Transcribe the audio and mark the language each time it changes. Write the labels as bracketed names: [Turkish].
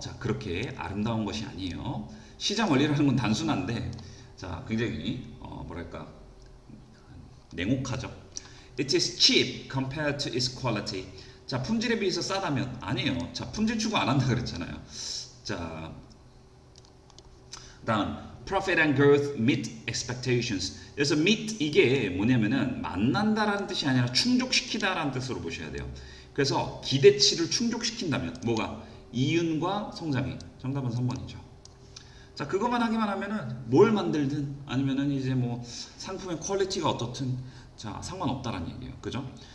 [Korean] 자, 그렇게 아름다운 것이 아니에요. 시장 원리라는 건 단순한데 자, 굉장히 뭐랄까 냉혹하죠. [English] It is cheap compared to its quality. [Korean] 자, 품질에 비해서 싸다면 아니에요. 자, 품질 추구 안 한다 그랬잖아요. 자, 다음 [English] profit and growth meet expectations. [Korean] 그래서 meet 이게 뭐냐면은 만난다라는 뜻이 아니라 충족시키다라는 뜻으로 보셔야 돼요. 그래서 기대치를 충족시킨다면 뭐가 이윤과 성장이 정답은 3번이죠. 자, 그것만 하기만 하면은 뭘 만들든 아니면은 이제 뭐 상품의 퀄리티가 어떻든 자, 상관없다라는 얘기예요. 그죠?